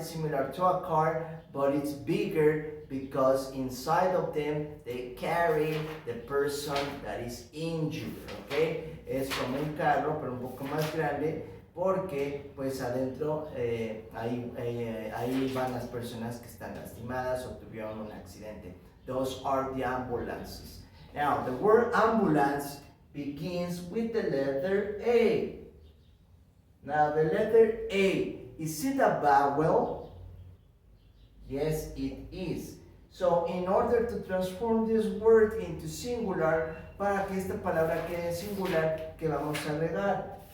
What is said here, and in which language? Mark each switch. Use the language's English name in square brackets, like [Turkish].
[English] It's similar to a car, but it's bigger because inside of them they carry the person that is injured, okay? [Spanish] Es como un carro, pero un poco más grande, porque pues adentro ahí van las personas que están lastimadas o tuvieron un accidente. [English] Those are the ambulances. Now, the word ambulance begins with the letter A. Now, the letter A, is it a vowel? Yes, it is. So, in order to transform this word into singular, [Spanish] para que esta palabra quede singular, ¿qué vamos a agregar?